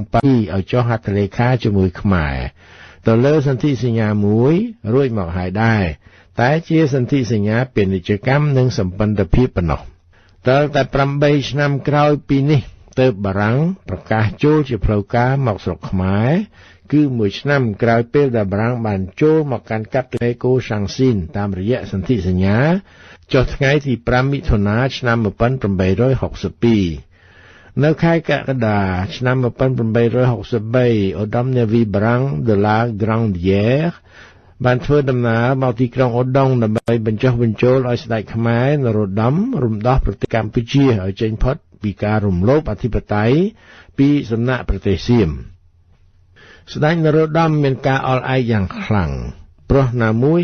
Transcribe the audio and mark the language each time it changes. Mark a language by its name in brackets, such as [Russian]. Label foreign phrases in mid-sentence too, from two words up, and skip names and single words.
[Khmer] ប៉ារីឲ្យចុះហត្ថលេខាជាមួយខ្មែរទៅលើសន្ធិសញ្ញាមួយរួចមកហើយដែរតែជាសន្ធិសញ្ញាពាណិជ្ជកម្មនិងសម្ព័ន្ធភាពប៉ុណ្ណោះតែ8ឆ្នាំក្រោយពីនេះទើបបារាំងប្រកាសចូលជាផ្លូវការមកស្រុកខ្មែរគឺមួយឆ្នាំក្រោយពេលដែលបារាំងបានចូលមកកាន់កាប់លេកូសាំងស៊ីនតាមរយៈសន្ធិសញ្ញាចុះថ្ងៃទី5មិថុនាឆ្នាំ1862 នៅខែកក្កដាឆ្នាំ1863ឧត្តមនាវីបារាំង de la Grandière បានធ្វើដំណើរមកទីក្រុងឧដុង្គដើម្បីបញ្ចុះបញ្ចូលឲ្យស្ដេចខ្មែរនរោត្តមរំដោះប្រទេសកម្ពុជាឲ្យចេញផុតពីការរំលោភអធិបតេយ្យពីសំណាក់ប្រទេសសៀមស្ដេចនរោត្តមមានការអល់ឯកយ៉ាងខ្លាំងព្រោះណាមួយ